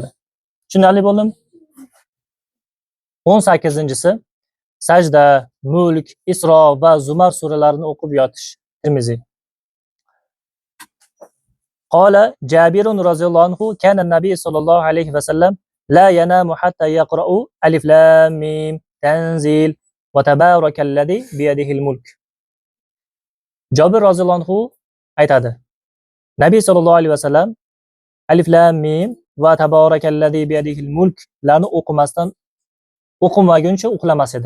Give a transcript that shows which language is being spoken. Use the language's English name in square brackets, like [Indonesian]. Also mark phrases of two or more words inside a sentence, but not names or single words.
[Uzbek] Tushunarli bo'ldimi? 18-si Sajda, Mulk, Isro va Zumar suralarini o'qib yotish. [Arabic] Tirmiziy. قال جابر رضي الله عنه كان النبي صلى الله عليه وسلم لا ينام حتى يقرأ الم تنزيل وتبارك الذي بيده الملك. [Uzbek] Jabir [Arabic] رضي الله عنه [Uzbek] aytadi. Nabiy [Arabic] صلى الله عليه وسلم الم وتبارك الذي بيده الملك [Uzbek] larni o'qimaguncha uxlamas edi.